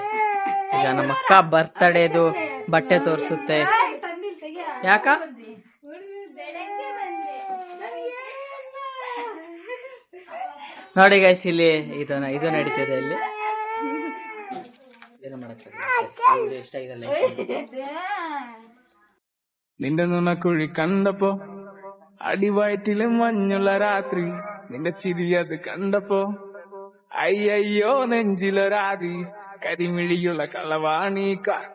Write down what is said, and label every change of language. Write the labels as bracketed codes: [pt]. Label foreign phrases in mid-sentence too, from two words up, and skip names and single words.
[kn] ಈಗ ನಮ್ಮ ಅಕ್ಕ ಬರ್ತಡೇದು ಬಟ್ಟೆ ತೋರಿಸುತ್ತೆ. ಯಾಕ ನೋಡಿ ಗೈಸ್, ಇಲ್ಲಿ ಇದು ನಡೀತಿದೆ. ಇಲ್ಲಿ ಏನು ಮಾಡಕ್ಕಾಗಲ್ಲ. ಎಷ್ಟಾಗಿದೆ [ml] നിന്റെ നുണക്കുഴി കണ്ടപ്പോ അടിവയറ്റില് മഞ്ഞുള്ള രാത്രി നിന്റെ ചിരിയത് കണ്ടപ്പോ അയ്യോ നെഞ്ചിലൊരാതി കരിമിഴിയുള്ള കളവാണീ